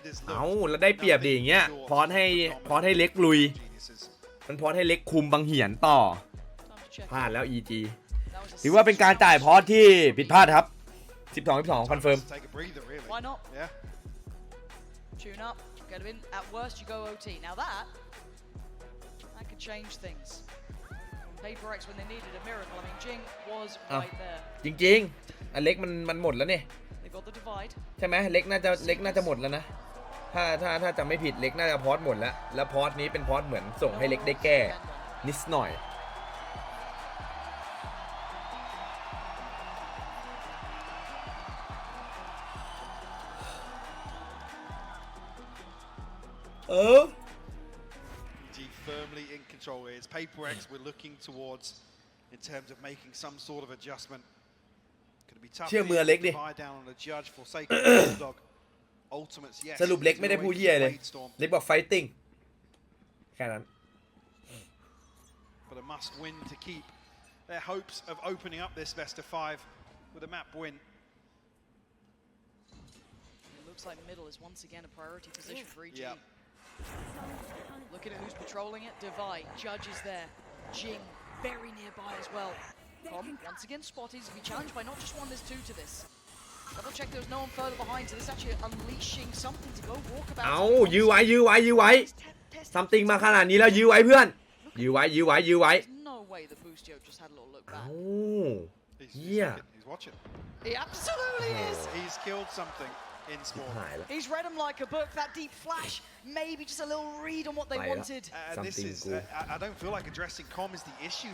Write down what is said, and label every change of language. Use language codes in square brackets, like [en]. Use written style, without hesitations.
[th] เอาแล้วได้เปรียบดิอย่างเงี้ยพอดให้เล็กลุยมันพอดให้เล็กคุมบังเหียนต่อพลาดแล้ว EG ถือว่าเป็นการจ่ายพอดที่ผิดพลาดครับ12-12คอนเฟิร์ม [en] Why not? Tune up, get him in. At worst, you go OT. Now that could change things. PRX when they needed a miracle. I mean, Jing was right there. [th] จริงๆอันเล็กมันหมดแล้วเนี่ย [en] They got the divide. [th] ใช่ไหมเล็กน่าจะหมดแล้วนะถ้าจะไม่ผิดเล็กน่าจะพอดหมดแล้วพอดนี้เป็นพอดเหมือนส่งให้เล็กได้แก้นิดหน่อย [en] firmly in control here. It's PRX we're looking towards in terms of making some sort of adjustment. Could be tough. [th] เชื่อมือเล็กดิ [en] down on the judge for Forsaken Bulldog. Ultimates, yes. [th] สรุปเล็กไม่ได้พูดเหี้ยเลยเล็กบอก fighting แค่นั้น [en] But a must win to keep their hopes of opening up this best of 5 with a map win. It looks like middle is once again a priority position for EG. Yeah. Looking at who's patrolling it. Divide. Judge is there. Jing very nearby as well. Com once again spotted. He's to be challenged by not just one, there's two to this. Double check there's no one further behind, so this is actually unleashing something to go walk about. [th] เอายื้อไว้ something มาขนาดนี้แล้วยื้อไว้เพื่อนยื้อไว้ [en] No way the Boostio just had a little look back. [th] โอ้เหี้ย [en] He's watching. He absolutely is. He's killed something in spawn. He's read them like a book. That deep flash, maybe just a little read on what they wanted. This is. I don't feel like addressing com is the issue.